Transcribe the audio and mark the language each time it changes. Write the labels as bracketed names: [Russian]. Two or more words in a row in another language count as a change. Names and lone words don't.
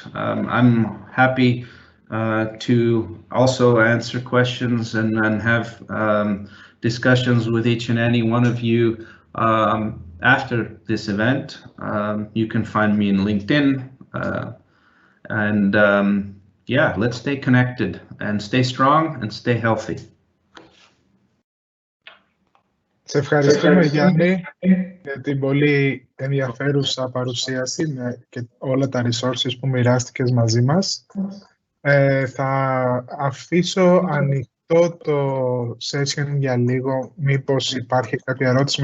[English] I'm happy to also answer questions and have discussions with each and any one of you after this event. You can find me in LinkedIn, and yeah, let's stay connected and stay strong and stay healthy. [Greek] Σε ευχαριστούμε, Γιάννη, για την πολύ ενδιαφέρουσα παρουσίαση και όλα τα resources που μοιράστηκες μαζί μας. Θα αφήσω ανοιχτό το session για λίγο, μήπως υπάρχει κάποια ερώτηση.